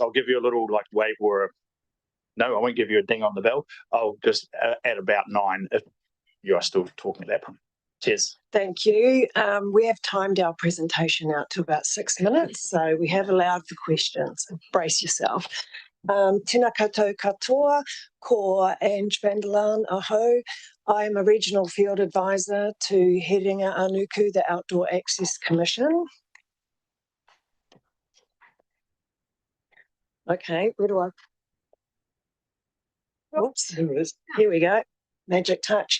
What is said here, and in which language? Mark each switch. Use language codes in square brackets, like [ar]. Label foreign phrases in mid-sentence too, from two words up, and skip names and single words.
[en] I'll give you a little wave or no, I won't give you a ding on the bell. I'll just at about 9 if you are still talking at that point. Cheers. Thank you. We have timed our presentation out to about 6 minutes, so we have allowed for questions. Brace yourself. [mi] Tēnā koutou katoa, ko Ange van der Laan aho. [en] I am a regional field advisor to Heringa Anuku, the Outdoor Access Commission. Okay, where do I? Oops, here we go. Magic touch.